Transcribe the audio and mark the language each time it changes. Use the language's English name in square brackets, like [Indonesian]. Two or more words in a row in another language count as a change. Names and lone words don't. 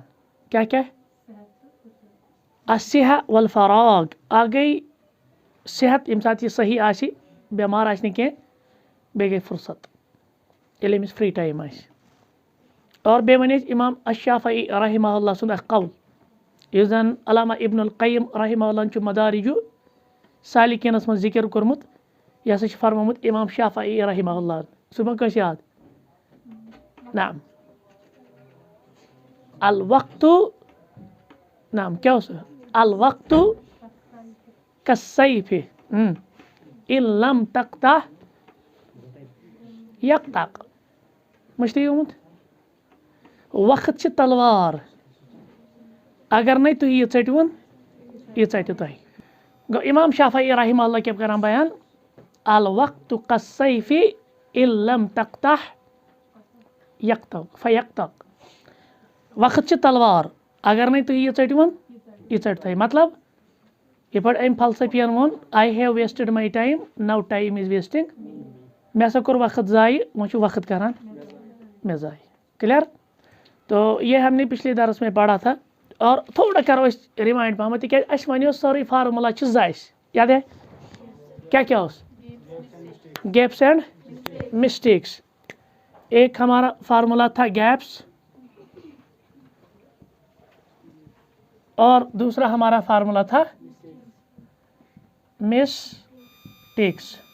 [Arabic] کیٛاہ الصحة والفراغ. [Kashmiri] اَکھ گٔے صحت ییٚمہِ ساتہٕ یہِ صحیح آسہِ بٮ۪مار آسہِ نہٕ کینٛہہ بیٚیہِ گٔے فرصت ییٚلہِ أمِس [English] free time [Kashmiri] آسہِ. اور بیٚیہِ وَنہِ اَسہِ اِمام الشافعی [Arabic] رحمہ اللہ [Kashmiri] سُنٛد اَکھ قول یُس زَن علامہ ابن القیم [Arabic] رحمہ اللہ [Kashmiri] چھُ مدارجُ سالکیٖنَس منٛز ذِکر کوٚرمُت. یہِ ہسا چھُ فرمومُت اِمام شافعی [Arabic] رحمہ اللہ. [Kashmiri] سُہ ما کٲنٛسہِ یاد [Arabic] نعم الوقتُ [Kashmiri] نعم کیٛاہ اوس [Arabic] الوقتُ کالسیفِ ان لم تقطع یقطع. [Kashmiri] مٔشتٕے گوٚمُت. وقت چھِ تلوار اگر نَے تُہۍ یہِ ژٔٹۍوُن یہِ ژَٹہِ تۄہہِ. گوٚو اِمام شافعی [Arabic] رحمہ اللہ [Kashmiri] کیٛاہ کَران بیان [Arabic] الوقتُ کالسیفِ ان لم تقطع یقطع فیقطع. [Kashmiri] وقت چھِ تلوار اگر نَے تُہۍ یہِ ژٔٹۍوُن یہِ ژَٹہِ تۄہہِ. مطلب یِتھ پٲٹھۍ أمۍ فلسفِیَن ووٚن [English] I have wasted my time now time is wasting. [Kashmiri] مےٚ ہسا کوٚر وقت ضایع وۄنۍ چھُ وقت کَران مےٚ ضایع. [Urdu] کلیئر. تو یہ ہم نے پچھلے درس میں پڑھا تھا اور [Kashmiri] تھوڑا کرو أسۍ رِمایِنٛڈ پہمتھ تِکیٛازِ اَسہِ وَنیو سٲرٕے فارمولا چھِ زٕ اَسہِ [Urdu] یاد ہے [Kashmiri] کیا اوس [English] gaps and mistakes. [Urdu] ایک ہمارا فارمولا تھا گیپس اور دوسرا ہمارا فارمولا تھا مسٹیکس.